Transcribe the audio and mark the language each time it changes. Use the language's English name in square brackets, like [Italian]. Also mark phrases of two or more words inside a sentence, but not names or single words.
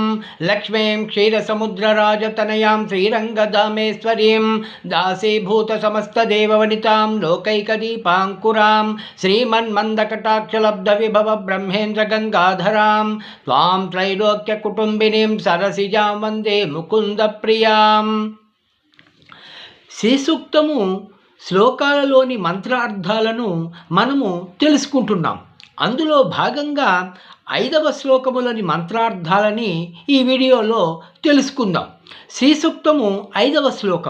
[Sanskrit] लक्ष्मीं क्षीरसमुद्रराजतनयां श्रीरङ्गधामेश्वरीं दासीभूतसमस्तदेववनितां लोकैकदीपाङ्कुरां श्रीमन्मन्दकटाक्षलब्धविभव ब्रह्मेन्द्रगङ्गाधरां त्वां त्रैलोक्यकुटुम्बिनीं सरसिजां वन्दे मुकुन्दप्रियाम्। [Telugu] శ్రీ సూక్తము శ్లోకాలలోని మంత్రార్థాలను మనము తెలుసుకుంటున్నాం. అందులో భాగంగా 5వ శ్లోకములోని మంత్రార్థాలని ఈ వీడియోలో తెలుసుకుందాం. శ్రీ సూక్తము 5వ శ్లోకం.